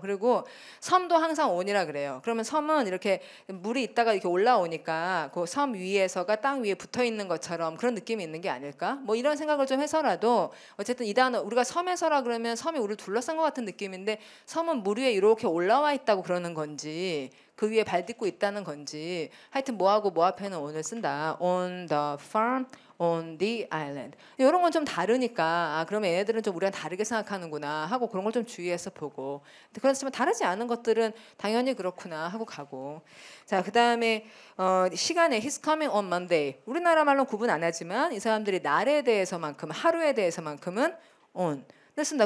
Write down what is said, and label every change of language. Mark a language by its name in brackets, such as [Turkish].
[Korean] 그리고 섬도 항상 on이라 그래요. 그러면 섬은 이렇게 물이 있다가 이렇게 올라오니까 그 섬 위에서가 땅 위에 붙어 있는 것처럼 그런 느낌이 있는 게 아닐까? 뭐 이런 생각을 좀 해서라도 어쨌든 이 단어 우리가 섬에서라 그러면 섬이 우리를 둘러싼 것 같은 느낌인데 섬은 물 위에 이렇게 올라와 있다고 그러는 건지 그 위에 발 딛고 있다는 건지 하여튼 뭐하고 뭐 앞에는 on을 쓴다. [English] on the farm, on the island. [Korean] 이런 건 좀 다르니까 그러면 얘네들은 좀 우리랑 다르게 생각하는구나 하고 그런 걸 좀 주의해서 보고 그렇지만 다르지 않은 것들은 당연히 그렇구나 하고 가고 자 그다음에 시간에 [English] he's coming on Monday [Korean] 우리나라 말로 구분 안 하지만 이 사람들이 날에 대해서만큼 하루에 대해서만큼은 on 쓴다.